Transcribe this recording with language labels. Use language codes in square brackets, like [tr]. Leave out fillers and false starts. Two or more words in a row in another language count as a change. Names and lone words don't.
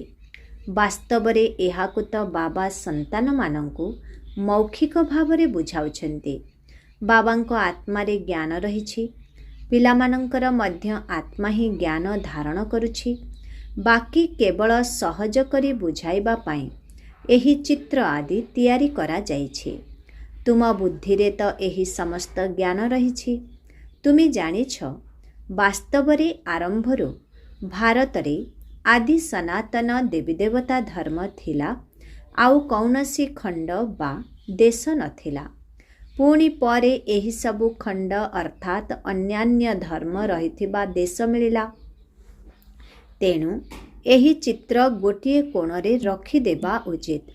[or] ବାସ୍ତବରେ ଏହାକୁ ତ ବାବା ସନ୍ତାନ ମାନଙ୍କୁ ମୌଖିକ ଭାବରେ ବୁଝାଉଛନ୍ତି। ବାବାଙ୍କ ଆତ୍ମାରେ ଜ୍ଞାନ ରହିଛି। ପିଲାମାନଙ୍କର ମଧ୍ୟ ଆତ୍ମା ହିଁ ଜ୍ଞାନ ଧାରଣ କରୁଛି। ବାକି କେବଳ ସହଜ କରି ବୁଝାଇବା ପାଇଁ ଏହି ଚିତ୍ର ଆଦି ତିଆରି କରା ଯାଇଛି। ତୁମ ବୁଦ୍ଧିରେ ତ ଏହି ସମସ୍ତ ଜ୍ଞାନ ରହିଛି। ତୁମେ ଜାଣିଛ, ବାସ୍ତବରେ ଆରମ୍ଭରୁ ଭାରତରେ ଆଦି ସନାତନ ଦେବୀ ଦେବତା ଧର୍ମ ଥିଲା, ଆଉ କୌଣସି ଖଣ୍ଡ ବା ଦେଶ ନଥିଲା। ପୁଣି ପରେ ଏହି ସବୁ ଖଣ୍ଡ ଅର୍ଥାତ ଅନ୍ୟାନ୍ୟ ଧର୍ମ ରହିଥିବା ଦେଶ ମିଳିଲା। ତେଣୁ ଏହି ଚିତ୍ର ଗୋଟିଏ କୋଣରେ ରଖିଦେବା ଉଚିତ।